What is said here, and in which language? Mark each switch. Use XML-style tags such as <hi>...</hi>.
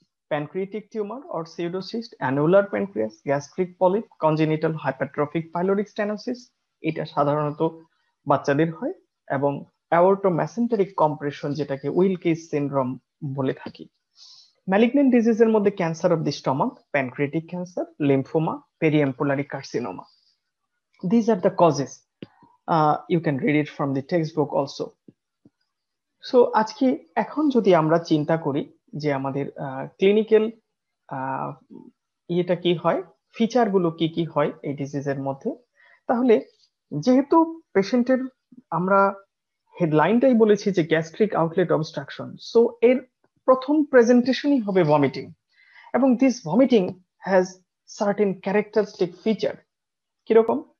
<bn>Pancreatic tumour or pseudocyst, annular pancreas, gastric polyp, congenital hypertrophic pyloric stenosis, এটা সাধারণত বাচ্চাদের হয়, এবং অ্যাওর্টোমেসেন্টেরিক কম্প্রেশন, যেটাকে উইলকিস সিনড্রোম বলে থাকি। ম্যালিগন্যান্ট ডিজিজের মধ্যে cancer of the stomach, pancreatic cancer, lymphoma, পেরিএম্পুলারি carcinoma.</bn> <en>These are the causes. You can read it from the textbook also.</en> <bn>So আজকে এখন যদি আমরা চিন্তা করি যে আমাদের ক্লিনিক্যাল ইয়েটা কি হয়, ফিচার গুলো কি কি হয় এই ডিজিজের মধ্যে, তাহলে যেহেতু পেশেন্টের আমরা হেডলাইনটাই বলেছি যে গ্যাস্ট্রিক আউটলেট অবস্ট্রাকশন, সো এর প্রথম প্রেজেন্টেশনই হবে ভমিটিং, এবং</bn> <en>This vomiting has certain characteristic feature.</en> <bn>কিরকম?</bn>